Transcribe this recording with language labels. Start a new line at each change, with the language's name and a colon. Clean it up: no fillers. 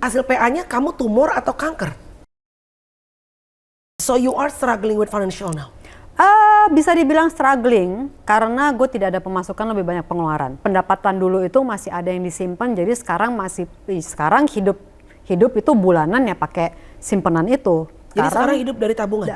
Indonesian: Hasil PA-nya kamu tumor atau kanker?
English: So you are struggling with financial now?
Indonesian: Bisa dibilang struggling karena gue tidak ada pemasukan, lebih banyak pengeluaran. Pendapatan dulu itu masih ada yang disimpan, jadi sekarang hidup itu bulanan ya pakai simpenan itu. Jadi sekarang hidup dari tabungan?